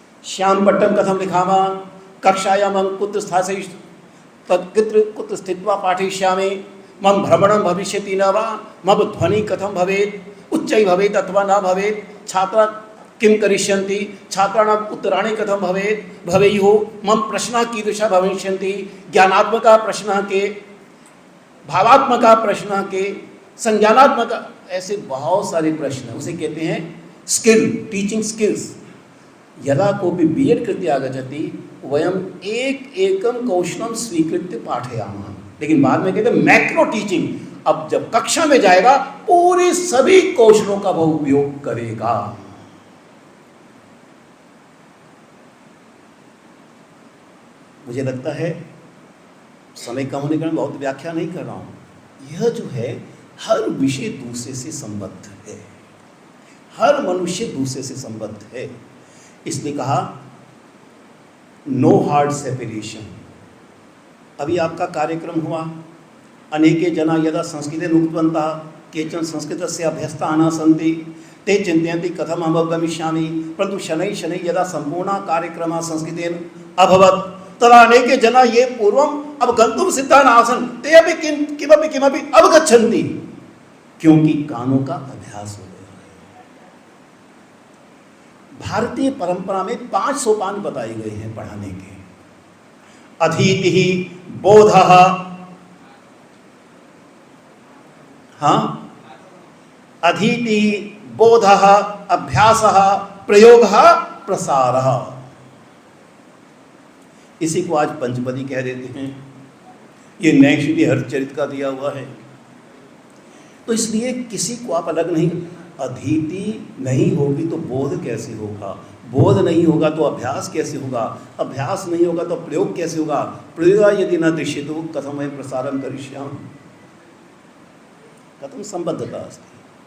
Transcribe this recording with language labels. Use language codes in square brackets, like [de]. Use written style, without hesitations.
[sa] श्याम पट्टम कथम लिखामा कक्षायां कुत्र स्थास्यति कुत्र स्थित्वा पाठयिष्यामि मम भ्रमणं भविष्यति न वा मम ध्वनि कथम भवेत् उच्चै भवेत् अथवा न भवेत् छात्रा किं करिष्यन्ति छात्राणाम् उत्तराणि कथम भवेयुः मम प्रश्नाः कीदृशाः भविष्यन्ति ज्ञानात्मकाः प्रश्नाः के, भावात्मकाः प्रश्नाः के, संज्ञानात्मक, [hi] ऐसे बहुत सारे प्रश्न। उसे कहते हैं स्किल, टीचिंग स्किल्स। [sa] यदा कोऽपि बीएड कृते आगच्छति वयम एकं कौशलं स्वीकृत्य पाठयामः। [hi] लेकिन बाद में कहते हैं मैक्रो टीचिंग। अब जब कक्षा में जाएगा पूरे सभी कौशलों का वह उपयोग करेगा। मुझे लगता है समय कम होने के कारण बहुत व्याख्या नहीं कर रहा हूं। यह जो है हर विषय दूसरे से संबद्ध है, हर मनुष्य दूसरे से संबद्ध है। इसलिए कहा [en] No hard separation. [sa] अभी आपका कार्यक्रम हुआ, अनेके जना यदा संस्कृतेन उक्तवन्तः केचन संस्कृतस्य अभ्यस्ताः न सन्ति ते चिन्तयन्ति कथम अहम् अवगमिष्यामि, परन्तु शनैः यदा सम्पूर्णः कार्यक्रमः संस्कृतेन अभवत् तदा अनेके जना ये पूर्वम् अवगन्तुं सिद्धाः नासन् ते अपि किमपि अवगच्छन्ति, [hi] क्योंकि कानों का अभ्यास हो गया है। भारतीय परंपरा में 5 सोपान बताए गए हैं पढ़ाने के। [sa] अधीतिः बोधः, अधीतिः बोधः अभ्यासः प्रयोगः प्रसारः। [hi] इसी को आज पंचपदी कह देते हैं। ये नए श्री हरचरित का दिया हुआ है। तो इसलिए किसी को आप अलग नहीं, अधीति नहीं होगी तो बोध कैसे होगा, बोध नहीं होगा तो अभ्यास कैसे होगा, अभ्यास नहीं होगा तो प्रयोग कैसे होगा, [sa] प्रयोग यदि न दृश्यते कथम वयं प्रसारं करिष्यामः, कथम संबद्धता अस्ति।